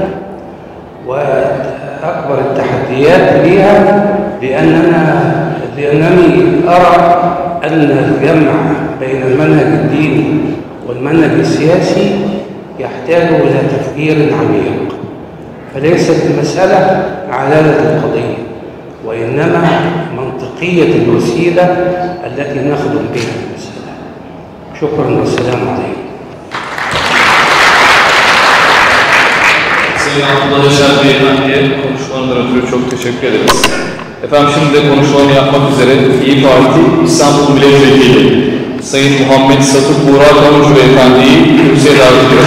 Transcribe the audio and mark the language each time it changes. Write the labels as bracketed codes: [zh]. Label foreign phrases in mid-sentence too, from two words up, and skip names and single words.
[ar] وأكبر التحديات لها، لأنني أرى أن الجمع بين المنهج الديني والمنهج السياسي يحتاج إلى تفكير عميق، فليست المسألة عدالة القضية وإنما منطقية الوسيلة التي نخدم بها المسألة. شكرا والسلام عليكم. [tr] Sayın Abdullah Öcalan Beyefendi'ye konuşmalarından ötürü çok teşekkür ederiz. Efendim şimdi de konuşmalarını yapmak üzere İYİ Parti İstanbul Milletvekili Sayın Muhammed Satık Burak Kamucu Beyefendi'yi kürsüye davet ediyoruz.